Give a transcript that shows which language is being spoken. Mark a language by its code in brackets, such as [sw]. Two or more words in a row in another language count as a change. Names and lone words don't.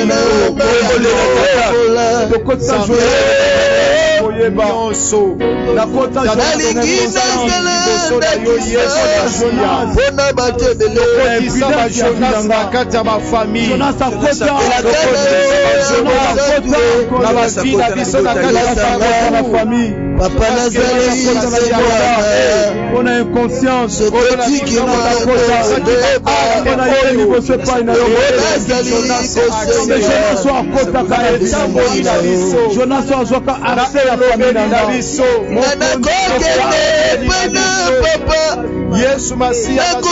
[ln] to kota la kota Papa Nazareth, [fr] on a une conscience, on a Yesu Masia